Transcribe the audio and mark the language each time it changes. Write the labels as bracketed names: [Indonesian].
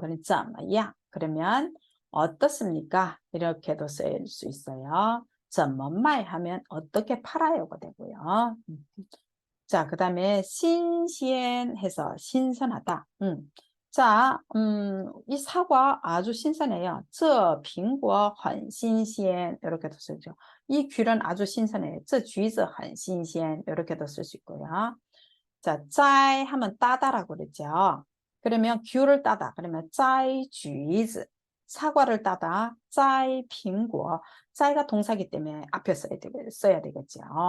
[Korean] 그럼 [Chinese] 怎么样 [Korean] 그러면 어떻습니까? 이렇게도 쓸 수 있어요. [Chinese] 怎么卖 [Korean] 하면 어떻게 팔아요가 되고요. 자, 그 다음에 신鮮해서 신선하다. 자, 이 사과 아주 신선해요. [Chinese] 这苹果很新鲜 [Korean] 이렇게도 쓰죠. 이 귤은 아주 신선해요. [Chinese] 这橘子很新鲜 [Korean] 이렇게도 쓸 수 있고요. 자, 摘 하면 따다라고 그랬죠. 그러면 귤을 따다. 그러면 [Chinese] 摘橘子 [Korean] 사과를 따다, [Chinese] 摘苹果. [Korean] 摘가 동사기 때문에 앞에 써야 되겠죠.